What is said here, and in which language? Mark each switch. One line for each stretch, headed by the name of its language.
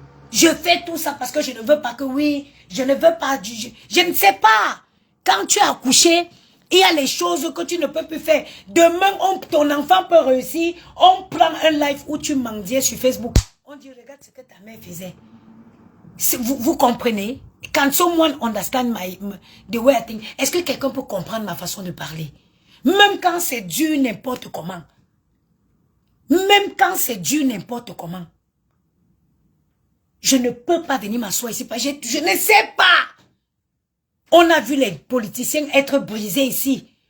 French: Je fais tout ça parce que je ne veux pas que oui, je ne veux pas, je ne sais pas. Quand tu as accouché, il y a les choses que tu ne peux plus faire. Demain, ton enfant peut réussir. On prend un live où tu mendiais sur Facebook. On dit, regarde ce que ta mère faisait. Vous comprenez?
English: Can someone understand the way I think?
French: Est-ce que quelqu'un peut comprendre ma façon de parler? Même quand c'est dur n'importe comment. Même quand c'est dur n'importe comment. Je ne peux pas venir m'asseoir ici. Je ne sais pas. On a vu les politiciens être brisés ici.